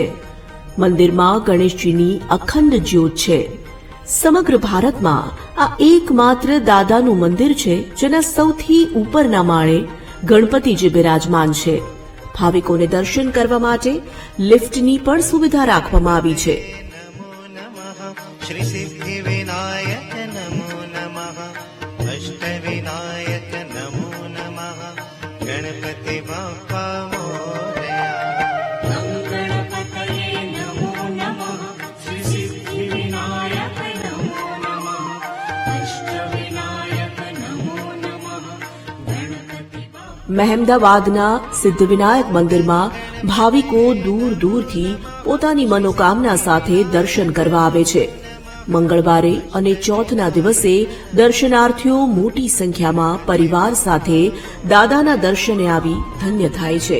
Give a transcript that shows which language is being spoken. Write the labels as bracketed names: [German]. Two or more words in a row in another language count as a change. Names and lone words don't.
[Gujarati] મંદિરમાં ગણેશજીની અખંડ જ્યોત છે. સમગ્ર ભારતમાં આ એકમાત્ર દાદાનું મંદિર છે જેના સૌથી ઉપરના માળે ગણપતિજી બિરાજમાન છે. ભાવિકોને દર્શન કરવા માટે લિફ્ટની પણ સુવિધા રાખવામાં આવી છે. [Sanskrit] नमो नमः श्री सिद्धिविनायक नमो नमः अष्टविनायक नमो नमः [Marathi] गणपति बाप्पा मोरया. [Sanskrit] गणपतये नमो नमः श्री सिद्धिविनायक नमो नमः अष्टविनायक नमो नमः गणपति [Gujarati] મહેમદાવાદના સિદ્ધિવિનાયક મંદિરમાં ભાવિકો દૂર દૂરથી પોતાની મનોકામના સાથે દર્શન કરવા આવે છે. મંગળવારે અને ચોથના દિવસે દર્શનાર્થીઓ મોટી સંખ્યામાં પરિવાર સાથે દાદાના દર્શને આવી ધન્ય થાય છે.